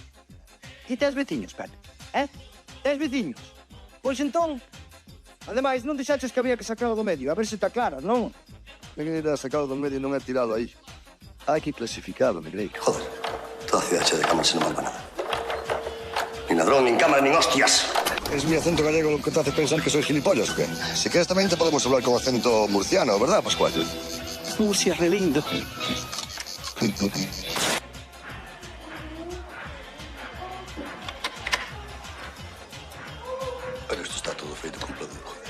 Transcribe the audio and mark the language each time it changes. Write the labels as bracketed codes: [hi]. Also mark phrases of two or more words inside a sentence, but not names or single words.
[gl] Ti tes veciños, Pedro? Tes veciños? Pois entón, ademais, non deixaches que había que sacalo do medio, a ver se te aclaras, non? Que era sacado do medio non é tirado aí. Hai que clasificado, Negrei. Joder, toda a cidade de cámaras non van para nada. Nin ladrón, nin cámara, nin hostias. [es] Es mi acento gallego lo que te hace pensar que soy gilipollas, ¿o qué? Si quieres también te podemos hablar con acento murciano, ¿verdad, Pascual? Murcia, re lindo. Pero esto está todo feito con pladur.